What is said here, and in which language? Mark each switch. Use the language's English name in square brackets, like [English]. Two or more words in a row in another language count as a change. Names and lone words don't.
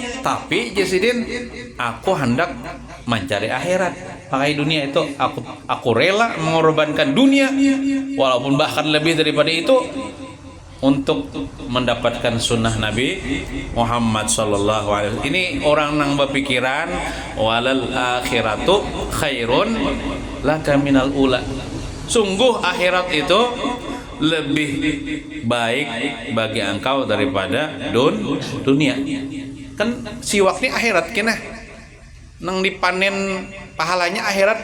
[Indonesian] Tapi jasidin aku hendak mencari akhirat. Pakai dunia itu aku rela mengorbankan dunia walaupun bahkan lebih daripada itu untuk mendapatkan sunnah Nabi Muhammad [Arabic] صلى الله عليه وسلم. [Indonesian] Ini orang nang berpikiran [Arabic] وللآخرة خير لك من الأولى. [Indonesian] Sungguh akhirat itu lebih baik bagi engkau daripada dunia. Kan siwak ini akhirat kena nang dipanen pahalanya akhirat.